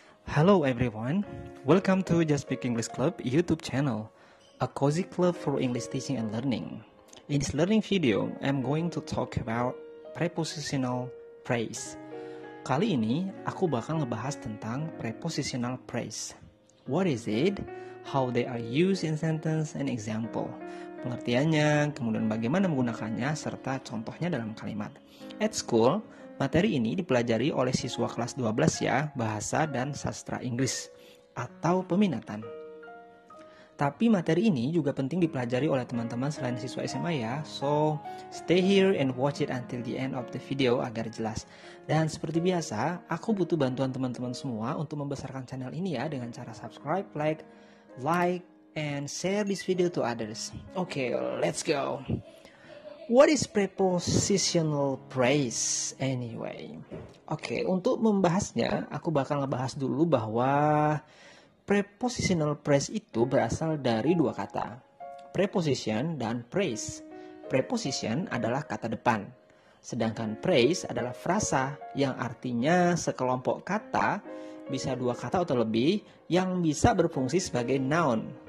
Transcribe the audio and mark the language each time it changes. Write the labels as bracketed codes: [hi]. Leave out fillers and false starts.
[en] Hello everyone, welcome to Just Speak English Club YouTube channel, a cozy club for English teaching and learning. In this learning video, I'm going to talk about prepositional phrase. [id] Kali ini aku bakal ngebahas tentang prepositional phrase. [en] What is it? How they are used in sentence and example. [id] Pengertiannya, kemudian bagaimana menggunakannya, serta contohnya dalam kalimat. [en] At school, [id] materi ini dipelajari oleh siswa kelas 12 ya, bahasa dan sastra Inggris atau peminatan. Tapi materi ini juga penting dipelajari oleh teman-teman selain siswa SMA ya. [en] So, stay here and watch it until the end of the video [id] agar jelas. Dan seperti biasa, aku butuh bantuan teman-teman semua untuk membesarkan channel ini ya dengan cara [en] subscribe, like, and share this video to others. Okay, let's go. What is prepositional phrase anyway? [id] Oke, untuk membahasnya, aku bakal ngebahas dulu bahwa prepositional phrase itu berasal dari dua kata, preposition dan phrase. Preposition adalah kata depan, sedangkan phrase adalah frasa yang artinya sekelompok kata, bisa dua kata atau lebih, yang bisa berfungsi sebagai noun.